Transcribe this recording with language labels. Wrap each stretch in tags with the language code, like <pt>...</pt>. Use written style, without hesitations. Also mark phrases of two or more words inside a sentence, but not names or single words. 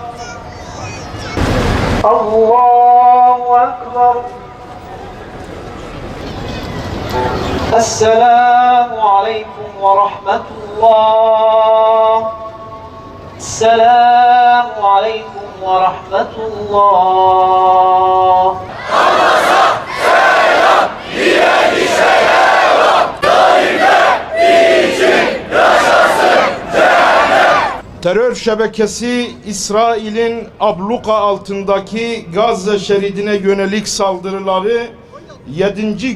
<ar>الله أكبر. السلام عليكم ورحمة الله. السلام عليكم ورحمة الله.</ar> <tr>Terör şebekesi İsrail'in abluka altındaki Gazze şeridine yönelik saldırıları 7.</tr>